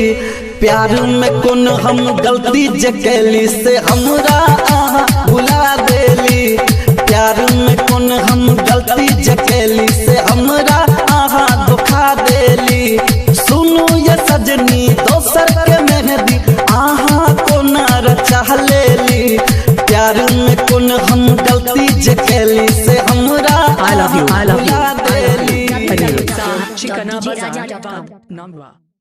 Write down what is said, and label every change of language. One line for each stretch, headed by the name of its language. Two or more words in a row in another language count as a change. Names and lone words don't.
Bhojpuri: प्यार में कौन हम गलती जे कैली से हमरा आहा भुला देली, प्यार में कौन हम गलती जे कैली से हमरा आहा धोखा देली। सुनू ये सजनी दोसर के मेहंदी आहा को नार चाह लेली, प्यार में कौन हम गलती जे कैली से हमरा
English: I love you, I love you,
Bhojpuri: भुला
English: I love you.
Bhojpuri: देली। Anil Sah, Shikana Bazaar, Bad, Nangwa.